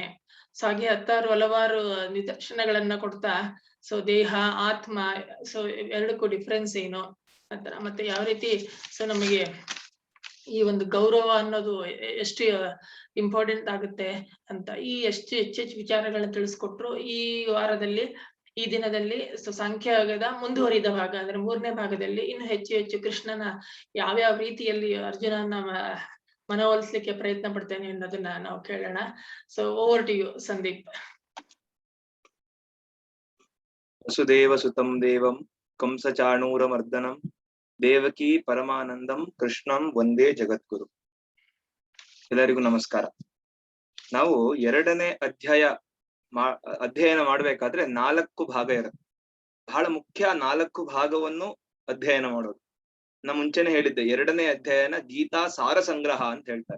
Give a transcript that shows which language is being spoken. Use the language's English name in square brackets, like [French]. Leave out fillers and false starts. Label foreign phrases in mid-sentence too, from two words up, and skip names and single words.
[Kannada] ಹಾಗೆ ಹಲವಾರು ನಿದರ್ಶನಗಳನ್ನ ಕೊಡ್ತಾ ದೇಹ ಆತ್ಮ ಎರಡಕ್ಕೂ ಡಿಫ್ರೆನ್ಸ್ ಏನು ಆತರ, ಮತ್ತೆ ಯಾವ ರೀತಿ ನಮಗೆ ಈ ಒಂದು ಗೌರವ ಅನ್ನೋದು ಎಷ್ಟು ಇಂಪಾರ್ಟೆಂಟ್ ಆಗುತ್ತೆ ಅಂತ ಈ ಹೆಚ್ಚೆಚ್ಚು ವಿಚಾರಗಳನ್ನ ತಿಳಿಸ್ಕೊಟ್ರು. ಈ ದಿನದಲ್ಲಿ ಸಾಂಖ್ಯಯೋಗದ ಮುಂದುವರಿದ ಭಾಗ ಅಂದ್ರೆ 3ನೇ ಭಾಗದಲ್ಲಿ ಇನ್ನು ಹೆಚ್ಚು ಕೃಷ್ಣನ ಯಾವ್ಯಾವ ರೀತಿಯಲ್ಲಿ ಅರ್ಜುನನ ಮನವೊಲಿಸ್ಲಿಕ್ಕೆ ಪ್ರಯತ್ನ ಪಡ್ತೇನೆ ಅನ್ನೋದನ್ನ ನಾವು ಕೇಳೋಣ. [English] over to you Sandeep. [Sanskrit] ವಸುದೇವ ಸುತಂ ದೇವಂ ಕಂಸಚಾಣೂರಮರ್ದನಂ ದೇವಕಿ ಪರಮಾನಂದಂ ಕೃಷ್ಣಂ ವಂದೇ ಜಗದ್ಗುರು. [Kannada] ಎಲ್ಲರಿಗೂ ನಮಸ್ಕಾರ. ನಾವು 2ನೇ ಅಧ್ಯಯನ ಮಾಡ್ಬೇಕಾದ್ರೆ 4 ಭಾಗ ಇರುತ್ತೆ. ಬಹಳ ಮುಖ್ಯ 4 ಭಾಗವನ್ನು ಅಧ್ಯಯನ ಮಾಡೋದು. ನಾ ಮುಂಚೆನೆ ಹೇಳಿದ್ದೆ 2ನೇ ಅಧ್ಯಯನ ಗೀತಾ ಸಾರ ಸಂಗ್ರಹ ಅಂತ ಹೇಳ್ತಾರೆ.